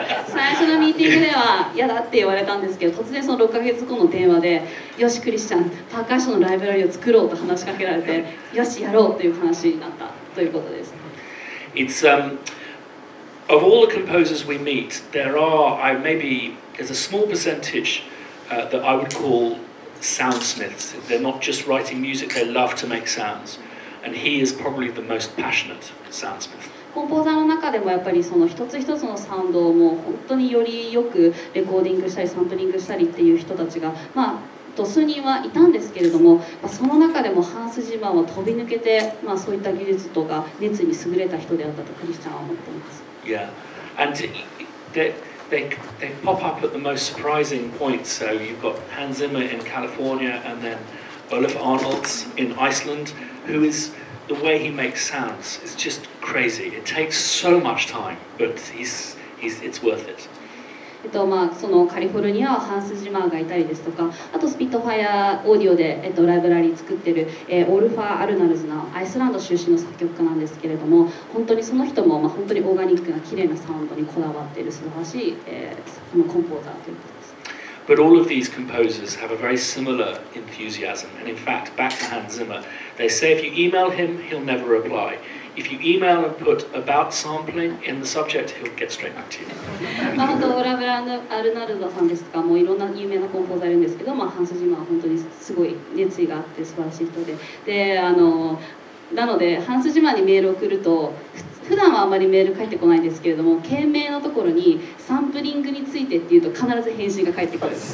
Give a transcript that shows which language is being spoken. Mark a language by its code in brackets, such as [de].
[ja] 最初のミーティングでは嫌だって言われたんですけど、突然その6ヶ月後の電話で、よしクリスチャン、パーカッションのライブラリを作ろうと話しかけられて、よしやろうという話になったということです。 [en] It's of all the composers we meet, there's a small percentage that I would call soundsmiths. They're not just writing music, they love to make sounds. And he is probably the most passionate soundsmith. [ja] コンポーザーの中でもやっぱりその一つ一つのサウンドをもう本当によりよくレコーディングしたりサンプリングしたりっていう人たちが数人はいたんですけれども、その中でもハンス・ジマーは飛び抜けて、そういった技術とか熱に優れた人であったとクリスチャンは思っています。 [en] Yeah, and they pop up at the most surprising points. So you've got Hans Zimmer in California, and then Olaf Arnolds in Iceland, who is the way he makes sounds is just crazy. It takes so much time, but it's worth it. [ja] そのカリフォルニアはハンス・ジマーがいたりですとか、あとスピットファイアオーディオで、ライブラリー作ってる、オルファー・アルナルズのアイスランド出身の作曲家なんですけれども、本当にその人も、本当にオーガニックな綺麗なサウンドにこだわっている素晴らしい、コンポーザーということです。 [en] But all of these composers have a very similar enthusiasm, and in fact, back to Hans Zimmer, they say if you email him, he'll never reply. If you email and put about sampling in the subject, he'll get straight back to you. [ja] 本当オラブランアルナルドさんですとか、もういろんな有名なコンポーザーいるんですけど、ハンス・ジマーは本当にすごい熱意があって素晴らしい人で、なのでハンス・ジマーにメールを送ると、普段はあまりメール返ってこないんですけれども、件名のところにサンプリングについてっていうと必ず返信が返ってくる。